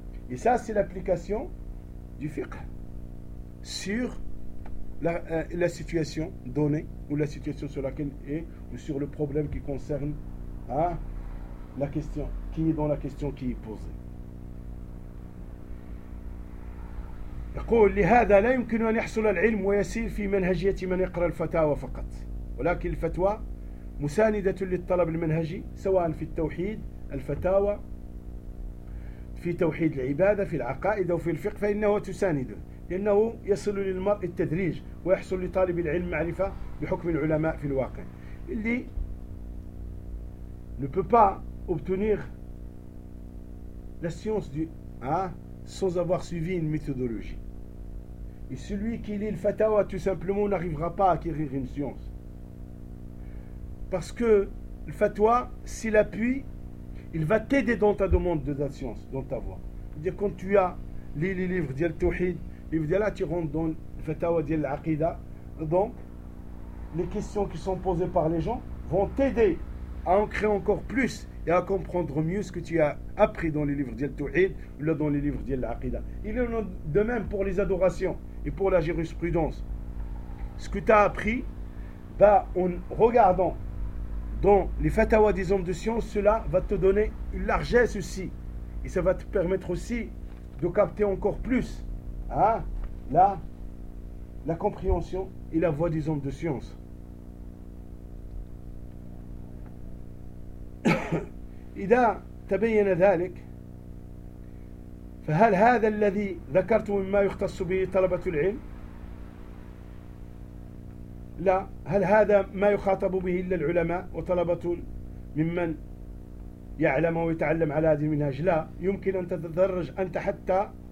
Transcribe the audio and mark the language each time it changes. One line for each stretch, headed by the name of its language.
French: Et ça, c'est l'application du fiqh sur la situation donnée, ou la situation sur laquelle est, ou sur le problème qui concerne la question, qui est dans la question qui est posée.
Arabic: يقول لهذا لا يمكن أن يحصل العلم ويسير في منهجية من يقرأ الفتاوى فقط ولكن الفتوى مساندة للطلب المنهجي سواء في التوحيد الفتاوى في توحيد العبادة في العقائد أو في الفقه فإنه تسانده لأنه يصل للمرء التدريج ويحصل لطالب العلم معرفة بحكم العلماء في الواقع اللي
French: ne peut pas obtenir la science du sans avoir suivi une méthodologie. Et celui qui lit le fatwa, tout simplement, n'arrivera pas à acquérir une science. Parce que le fatwa, s'il appuie, il va t'aider dans ta demande de la science, dans ta voie. C'est-à-dire, quand tu as lu les livres de Tawhid, là, tu rentres dans le fatwa de l'Aqida. Donc, les questions qui sont posées par les gens vont t'aider à ancrer encore plus et à comprendre mieux ce que tu as appris dans les livres d'Yel Tawhid ou dans les livres d'Yel Aqida. Il en est de même pour les adorations et pour la jurisprudence. Ce que tu as appris, en regardant dans les fatwa des hommes de science, cela va te donner une largesse aussi. Et ça va te permettre aussi de capter encore plus la compréhension et la voix des hommes de science.
Arabic: إذا تبين ذلك فهل هذا الذي ذكرت مما يختص به طلبة العلم لا هل هذا ما يخاطب به إلا العلماء وطلبة ممن يعلم ويتعلم على هذه المنهج لا يمكن أن تتدرج أنت حتى